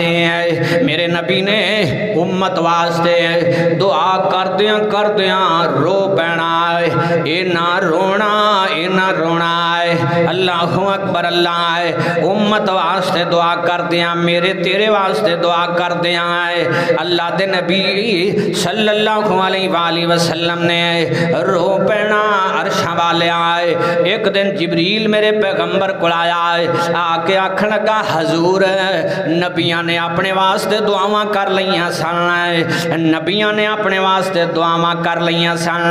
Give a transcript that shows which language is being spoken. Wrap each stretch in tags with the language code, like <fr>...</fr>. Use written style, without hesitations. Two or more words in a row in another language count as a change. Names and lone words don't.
<pa>میرے نبی نے امت واسطے دعا کردیاں کردیاں رو پینا، اینا رونا اینا رونا.</pa> <ar>الله أكبر</ar> <pa>اللہ امت واسطے دعا کردیاں میرے تیرے واسطے دعا کردیاں. اللہ دے نبی</pa> <ar>صلى الله عليه وسلم</ar> <pa>نے رو پینا عرشا والے آئے. ایک دن جبریل میرے پیغمبر کو آیا، آکے آکھن لگا حضور نبیاں نے اپنے واسطے دعاواں کر لیاں سن، نبیاں نے اپنے واسطے دعاواں کر لیاں سن.</pa>